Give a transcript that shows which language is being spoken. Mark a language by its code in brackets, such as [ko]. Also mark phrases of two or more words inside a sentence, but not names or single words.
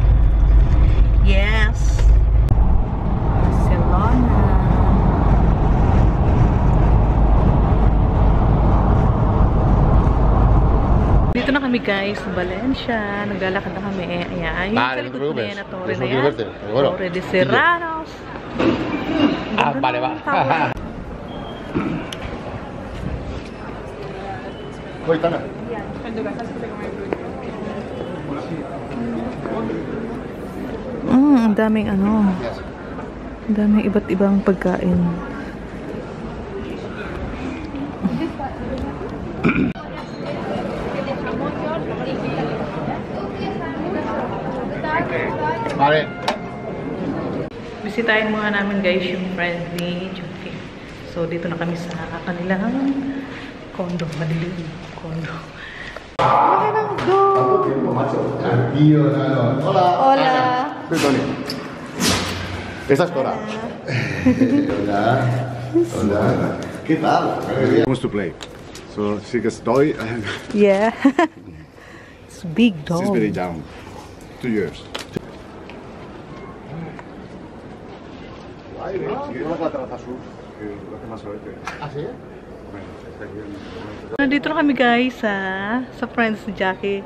[en] Yes. Barcelona. [tl] Dito na kami guys, sa Valencia. Naglalakad na kami. Ayan. Yung sa likod ko na yan, na torre na yan. Torre de Serranos. [es] Vale, va. Voy, [tl] Tana. Ang daming ang daming iba't ibang pagkain. Vale. Bisitahin muna namin guys yung friend ni Joki. So dito na kami sa kanilang condo. Madilim condo. Laki ng dog! [es] Hola. Hola! Soy Tony. Esa es Cora. Hola. Hola. ¿Qué tal? [en] Wants to play. So she gets toy and Yeah. It's big dog. she's very down. 2 years. [es] ¿Ah, sí? [tl] Nandito na kami guys sa friends ni Jackie.